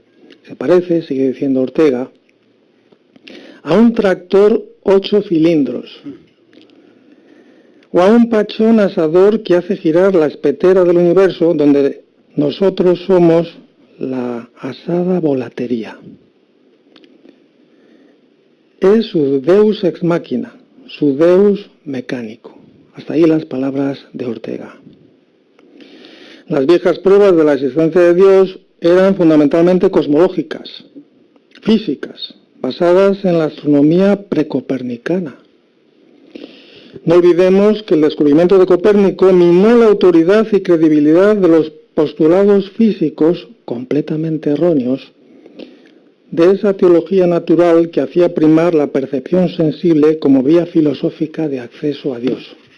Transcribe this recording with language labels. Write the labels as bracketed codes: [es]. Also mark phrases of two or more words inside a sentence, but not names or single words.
[es] Se parece, sigue diciendo Ortega, a un tractor 8 cilindros, o a un pachón asador que hace girar la espetera del universo, donde nosotros somos la asada volatería. Es su [la] deus ex machina, [es] su deus mecánico. Hasta ahí las palabras de Ortega. Las viejas pruebas de la existencia de Dios eran fundamentalmente cosmológicas, físicas, basadas en la astronomía precopernicana. No olvidemos que el descubrimiento de Copérnico minó la autoridad y credibilidad de los postulados físicos, completamente erróneos, de esa teología natural que hacía primar la percepción sensible como vía filosófica de acceso a Dios.